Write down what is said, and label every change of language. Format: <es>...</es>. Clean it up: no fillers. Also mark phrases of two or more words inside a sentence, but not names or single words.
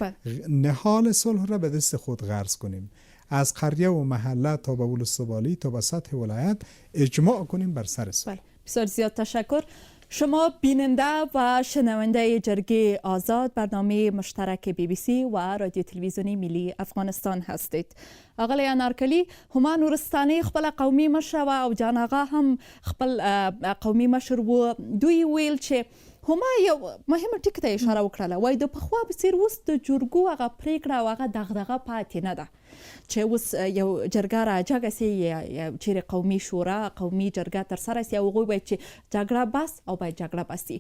<fa>نهال صلح را به دست خود غرس کنیم. از قریه و محله تا به ولسوالی تا به سطح ولایت اجماع کنیم بر سر صلح. بسیار زیاد تشکر. شما بیننده و شنونده جرگه آزاد، برنامه مشترک BBC و رادیو تلویزیونی ملی افغانستان هستید.</fa> <ps>آقای انارکلی، هما نورستانی خپل قومي مشر او جان آغا هم خپل قومي مشر و دوی ویل چې هما یو مهمه ټکی ته اشاره وکړه، وای د پخوا په څیر اوس د جرګو هغه پریکړه او هغه دغدغه پاتې نه ده چې اوس یو جرګه راجګه سي یا چیرې قومي شورا قومي جرګه ترسره سي او هغوی باید چې جګړه بس او باید جګړه بس سي.</ps>